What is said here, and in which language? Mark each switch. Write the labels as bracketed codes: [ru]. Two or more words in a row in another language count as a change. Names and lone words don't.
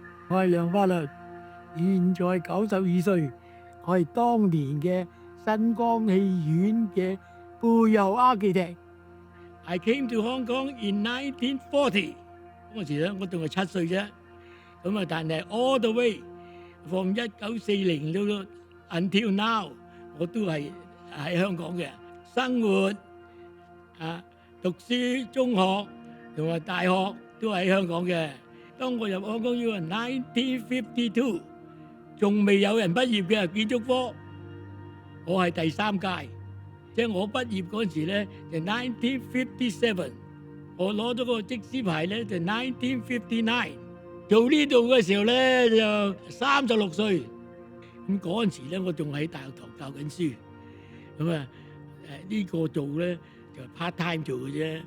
[yue] 我係梁法律，現在92歲，我係當年嘅新光戲院嘅背後 architect。 [en] I came to Hong Kong in 1940。 [yue] 嗰時咧，我仲係7歲啫。咁啊，但係 [en] all the way from 1940 [yue] 到 [en] until now， [yue] 我都係喺香港嘅生活讀書、中學同埋大學都喺香港嘅。當我入香港要係1952，仲未有人畢業嘅建築科，我係第3屆，即係我畢業嗰時咧就1957，我攞咗個則師牌咧就1959，做呢度嘅時候咧就36歲，咁嗰陣時咧我仲喺大學堂教緊書，咁啊呢個做咧就 [en] part time [yue] 做嘅啫。